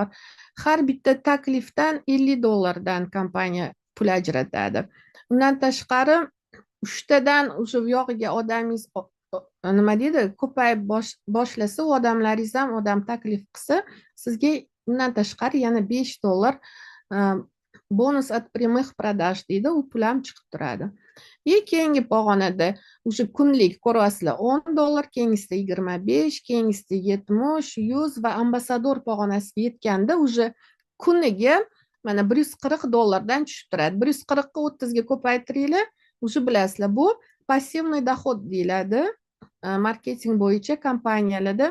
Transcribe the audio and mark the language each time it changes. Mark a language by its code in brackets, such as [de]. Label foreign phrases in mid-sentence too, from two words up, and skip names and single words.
[uz] Har bitta taklifdan $50 kompaniya pul ajratadi. Undan tashqari uchtadan o'sha bu yog'iga odamingiz nima deydi, ko'payib boshlasa, u odamlaringiz ham odam taklif qilsa, sizga undan tashqari yana $5 bonus [ru] от прямых продаж [uz] deydi, u pul ham chiqib turadi. Keyingi pog'onada o'sha kunlik ko'ryapsizlar $10, keyingisida 25, keyingisida 70, 100 va ambasador pog'onasiga yetganda o'sha kuniga mana $140 tushib turadi. 140 ga 30 ga ko'paytiringlar, o'sha bilasizlar, bu [ru] пассивный доход [uz] deyiladi marketing bo'yicha kompaniyalarda.